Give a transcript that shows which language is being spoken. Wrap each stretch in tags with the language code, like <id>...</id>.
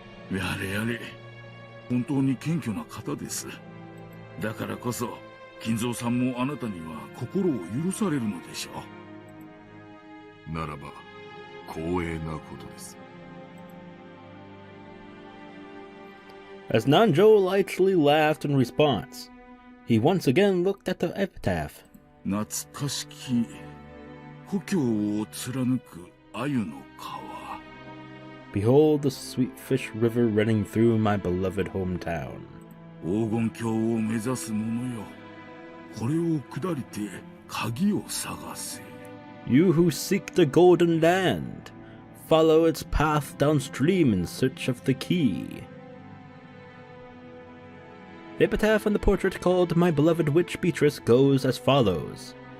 <ja>の。やれやれ、本当に謙虚な方です。だからこそ金蔵さんもあなたには心を許されるのでしょう。ならば光栄なことです。</ja> <en>As Nanjo lightly laughed in response, he once again looked at the epitaph.</en> <ja>懐かしき故郷を貫く鮎の川。</ja> <en>Behold the sweet fish river running through my beloved hometown.</en> <ja>黄金鏡を目指す者よ、これを下りて鍵を探せ。</ja> <en>You who seek the golden land, follow its path downstream in search of the key. The epitaph on the portrait called My Beloved Witch Beatrice goes as follows.</en>